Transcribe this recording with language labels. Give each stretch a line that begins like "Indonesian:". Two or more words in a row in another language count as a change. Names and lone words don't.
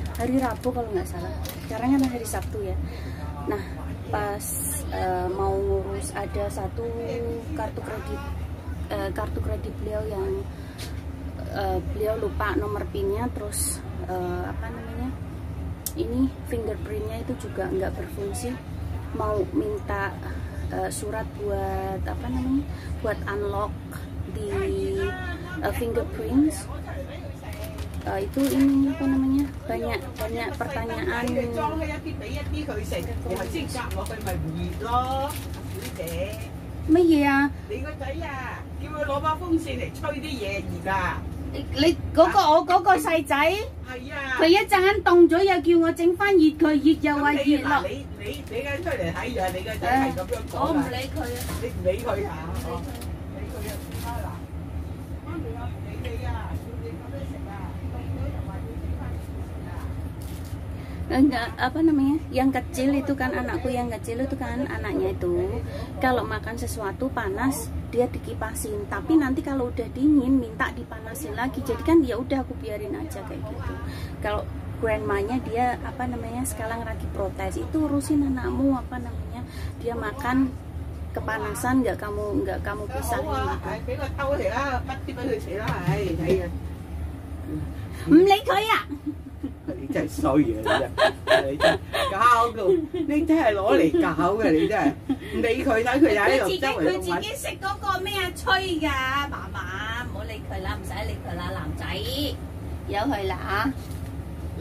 Indonesian: Hari Rabu kalau nggak salah. Sekarang kan hari Sabtu ya. Nah pas mau ngurus ada satu kartu kredit beliau yang beliau lupa nomor pinnya, terus apa namanya, ini fingerprintnya itu juga nggak berfungsi. Mau minta surat buat apa namanya, buat unlock di fingerprints. Itu ini apa namanya, banyak pertanyaan.
Cantonese: 乜嘢啊？你個仔啊，叫佢攞把風扇嚟吹啲嘢而家。你嗰個我嗰個細仔，係啊，佢一陣間凍咗又叫我整翻熱佢，熱又話熱落。你緊出嚟睇啊！你個仔係咁樣講啊！我唔理佢啊！你唔理佢啊？理佢啊！嗱，媽咪啊，你啊，要你咁樣食啊，凍咗又話要整翻熱佢啊！
Indonesian: Apa namanya, yang kecil itu kan, anakku yang kecil itu kan, anaknya itu kalau makan sesuatu panas dia dikipasin, tapi nanti kalau udah dingin minta dipanasin lagi. Jadi kan ya udah aku biarin aja kayak gitu. Kalau grandmanya dia apa namanya sekarang lagi protes, itu urusin anakmu, apa namanya, dia makan kepanasan nggak kamu pisahin gitu.
Cantonese: 唔理佢啊！你真係衰啊！你真係搞到，你真係攞嚟搞嘅，你真係唔理佢，睇佢喺度周圍佢自己食嗰個咩啊吹㗎，嫲嫲唔好理佢啦，唔使理佢啦，男仔由佢啦嚇。